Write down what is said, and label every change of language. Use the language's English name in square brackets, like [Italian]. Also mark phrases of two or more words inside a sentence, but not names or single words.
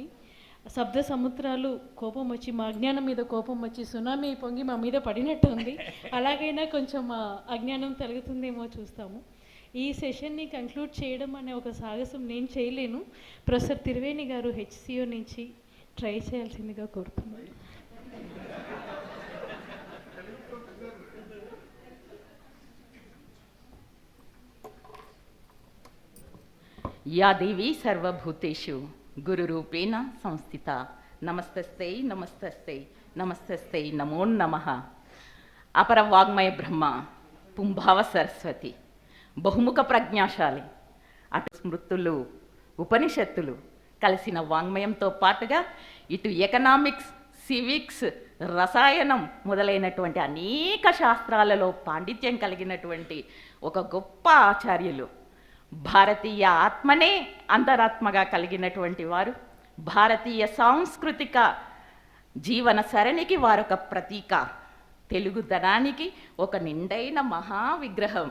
[Telugu] శబ్ద సముద్రాలు కోపం వచ్చి, మా అజ్ఞానం మీద కోపం వచ్చి సునామీ పొంగి మా మీద పడినట్టు ఉంది. అలాగైనా కొంచెం మా అజ్ఞానం తొలగుతుందేమో చూస్తాము. ఈ సెషన్ని కంక్లూడ్ చేయడం అనే ఒక సాహసం నేను చేయలేను. ప్రొఫెసర్ తిరువేణి గారు HCO నుంచి ట్రై చేయాల్సిందిగా కోరుతున్నాను. [Sanskrit] या देवी सर्वभूतेषु गुरुरूपेण संस्थिता नमस्तस्ते नमस्तस्ते नमस्तस्ते नमो नमः. [Telugu] అపర వాగ్మయ బ్రహ్మ పుంభావ సరస్వతి బహుముఖ ప్రజ్ఞాశాలి. అటు స్మృతులు ఉపనిషత్తులు కలిసిన వాంగ్మయంతో పాటుగా ఇటు ఎకనామిక్స్, సివిక్స్, రసాయనం మొదలైనటువంటి అనేక శాస్త్రాలలో పాండిత్యం కలిగినటువంటి ఒక గొప్ప ఆచార్యులు, భారతీయ ఆత్మనే అంతరాత్మగా కలిగినటువంటి వారు, భారతీయ సాంస్కృతిక జీవన సరణికి వారొక ప్రతీక, తెలుగుదనానికి ఒక నిండైన మహావిగ్రహం.